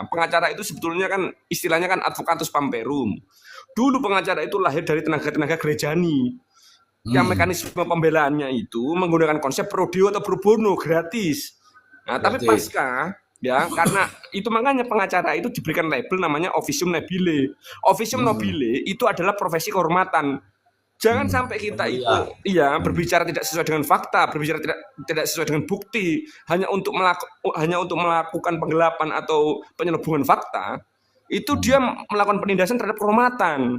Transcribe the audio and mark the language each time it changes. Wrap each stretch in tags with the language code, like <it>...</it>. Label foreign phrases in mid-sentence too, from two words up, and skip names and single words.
<id>Pengacara itu sebetulnya kan istilahnya kan</id> <la>advocatus pamperum.</la> <id>Dulu pengacara itu lahir dari tenaga-tenaga gerejani. Yang mekanisme pembelaannya itu menggunakan konsep</id> <la>pro deo</la> <id>atau</id> <la>pro bono</la> <id>gratis. Nah, tapi pasca ya karena itu makanya pengacara itu diberikan label namanya</id> <la>officium nobile. Officium nobile</la> <id>itu adalah profesi kehormatan. Jangan sampai kita itu berbicara tidak sesuai dengan fakta, berbicara tidak sesuai dengan bukti, hanya untuk melakukan penggelapan atau penyelubungan fakta, itu dia melakukan penindasan terhadap kehormatan.</id>